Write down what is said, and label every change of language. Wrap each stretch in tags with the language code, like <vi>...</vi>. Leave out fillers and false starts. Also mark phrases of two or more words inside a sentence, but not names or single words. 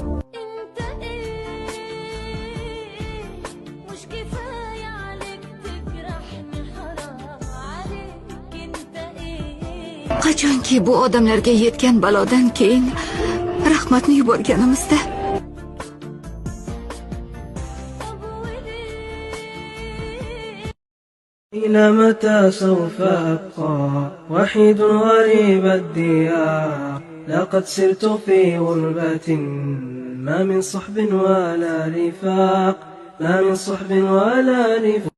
<uz>Qachonki bu odamlarga yetgan balodan keyin rahmatni yuborganimizda</uz> <ar>إلى متى سوف أبقى وحيد غريب الديار لقد سرت في غربة ما من صحب ولا رفاق ما من صحب ولا رفاق</ar>